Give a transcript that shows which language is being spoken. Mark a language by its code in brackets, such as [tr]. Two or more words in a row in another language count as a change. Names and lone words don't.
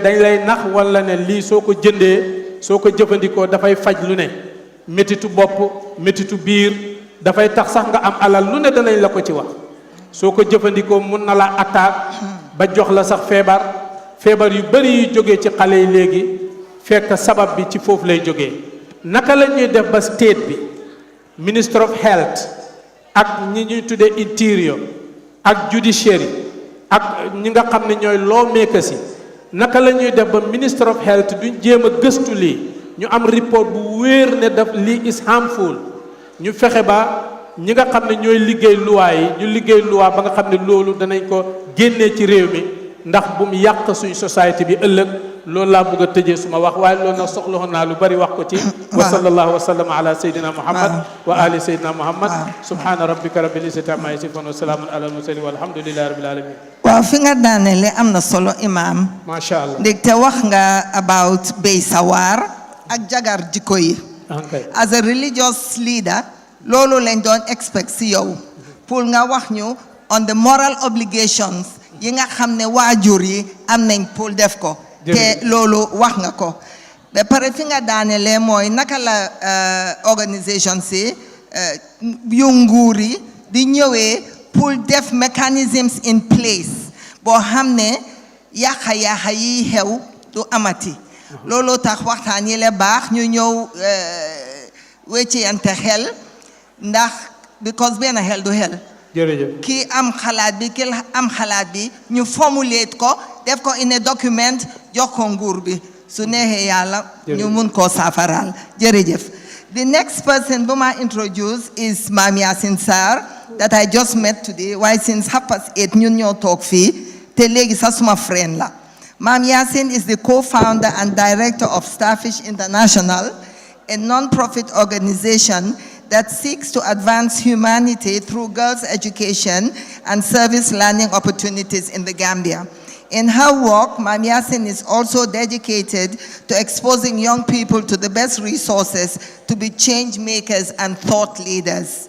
[wo] dañ lay nax wala ne lii soo ko jëndee soo ko jëfandikoo dafay faj lu ne métitu bopp métitu biir dafay tax sax nga am alal lu ne danañ la ko ci wax soo ko jëfandikoo mun na la attaque ba jox la sax feebar yu bari yu jógee ci xale yi léegi fekk sabab bi ci foofu lay jógee naka la ñuy def ba state bi [en] minister of health [wo] ak ñi ñuy tuddee interior ak judiciary ak ñi nga xam ne ñooy lawmakers yi naka la ñuy def ba [en] minister of health [wo] duñ jéem a gëstu lii ñu am report bu wéer ne daf lii [en] is harmful [wo] ñu fexe ba ñi nga xam ne ñooy liggéey luwaa yi ñu liggéey luwaa ba nga xam ne loolu danañ ko génnee ci réew mi ndax bu mu yàq suñu société bi ëllëg loolu laa bëgg a tëjee suma wax waaye loolu nag soxla woon naa lu bari wax ko ci [ar] وصلى الله وسلم على سيدنا محمد وعلى آل سيدنا محمد سبحان ربك رب العزة عما يصفون وسلام على المرسلين والحمد لله رب العالمين [wo] waaw fi nga daanele am na solo imam [ar] ما شاء الله [wo] ndégte wax nga about béy sawar ak jagar jikko yi [en] as a religious leader [wo] loolu lañ doon expect si yow pour nga wax ñu [en] on the moral obligations [wo] yi nga xam ne waajur yi am nañ pour def ko te loolu wax nga ko ba pare fi nga daanelee mooy naka la organisation si yu nguur yi di ñëwee pour def [en] mechanisms in place [wo] boo xam ne yàqa yi xew du amati looloo tax waxtaan yi la baax ñu ñëw wecciyante xel ndax because benn xel du xel jërëjëf kii am xalaat bi kii am xalaat bi ñu formulate ko def ko [en] in a document [wo] jox ko nguur bi su neexee yàlla ñu mun koo saafaraal jërëjëf. [en] The next person whom I introduce is Mam Yasin Sarr that I just met today. Why since [wo] 8:30 ñun ñoo toog fii te léegi sax suma friend la. [en] Mam Yasin is the co-founder and director of Starfish International, a non-profit organization that seeks to advance humanity through girls' education and service learning opportunities in the Gambia. In her work, Mam Yasin is also dedicated to exposing young people to the best resources to be change makers and thought leaders.